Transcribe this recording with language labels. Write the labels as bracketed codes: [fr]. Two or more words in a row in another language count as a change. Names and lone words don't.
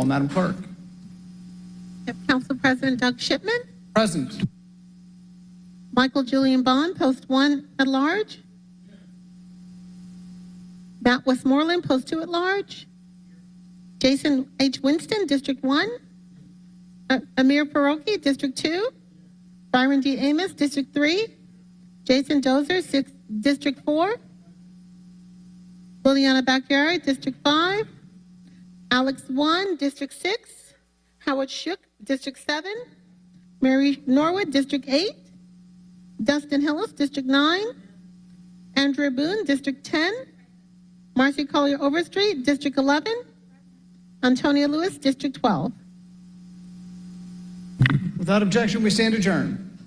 [en] Madam Clerk. Council President Doug Shipman, Present. Michael Julian Bond, Post 1 at large. Matt Westmoreland, Post 2 at large. Jason H. Winston, District 1. Amir Faroki, District 2. Byron D. Amos, District 3. Jason Dozier, District 4. Liliana Backyard, District 5. Alex 1, District 6. Howard Shook, District 7. Mary Norwood, District 8. Dustin Hillis, District 9. Andrea Boone, District 10. Marcy Collier Overstreet, District 11. Antonia Lewis, District 12. Without objection, we stand adjourned.